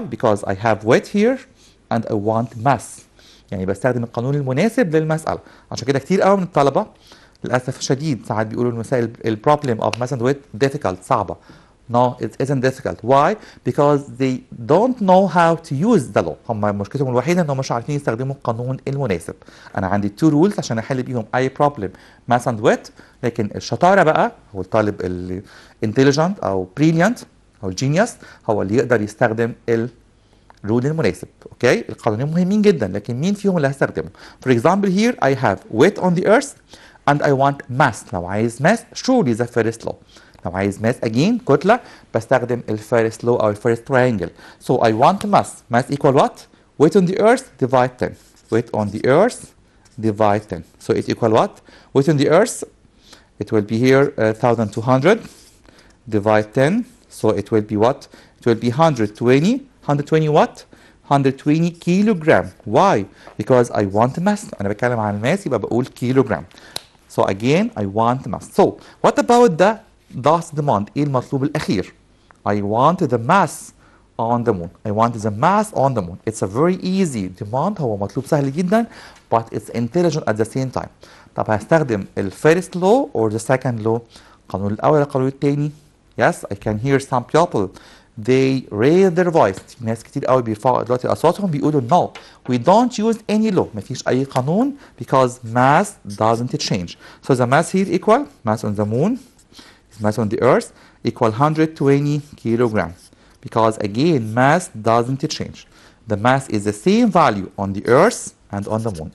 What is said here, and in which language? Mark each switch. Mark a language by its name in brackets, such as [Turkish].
[English] Because I have weight here and I want mass. [Arabic] يعني بستخدم القانون المناسب للمسألة. عشان كده كتير قوي من الطلبة للأسف الشديد ساعات بيقولوا المسائل [English] problem of mass and weight difficult [Arabic] صعبة. [English] No, it isn't difficult. Why? Because they don't know how to use the law. [Arabic] هم مشكلتهم الوحيدة انهم مش عارفين يستخدموا القانون المناسب. انا عندي two rules عشان احل بيهم اي problem mass and weight. لكن الشطارة بقى هو الطالب ال intelligent او brilliant او genius هو اللي يقدر يستخدم الرول المناسب. اوكي؟ القانونين مهمين جدا لكن مين فيهم اللي هستخدمه؟ For example here I have weight on the earth and I want mass. لو عايز [English] mass surely the first law. [Arabic] لو عايز mass again كتلة بستخدم الفيرست law أو الفيرست triangle. [English] So I want mass. Mass equal what? Weight on the earth divide 10. Weight on the earth divide 10. So it equal what? Weight on the earth, it will be here 1200 divide 10. So it will be what? It will be 120. 120 what? 120 kilogram. Why? Because I want mass. [Arabic] أنا بتكلم عن الماس يبقى بقول kilogram. [English] So again I want mass. So what about the last demand? [Arabic] ايه المطلوب الأخير? [English] I want the mass on the moon. I want the mass on the moon. It's a very easy demand. [Arabic] هو مطلوب سهل جدا [English] but it's intelligent at the same time. [Arabic] طب هستخدم ال [English] first law or the second law? [Arabic] القانون الأول القانون الثاني. [English] Yes, I can hear some people they raise their voice. [Arabic] ناس كتير قوي بيرفعوا دلوقتي أصواتهم بيقولوا [English] no, we don't use any law. [Arabic] مفيش أي قانون [English] because mass doesn't change. So the mass here equal mass on the moon, mass on the earth equal 120 kilogram. Because again mass doesn't change. The mass is the same value on the earth and on the moon.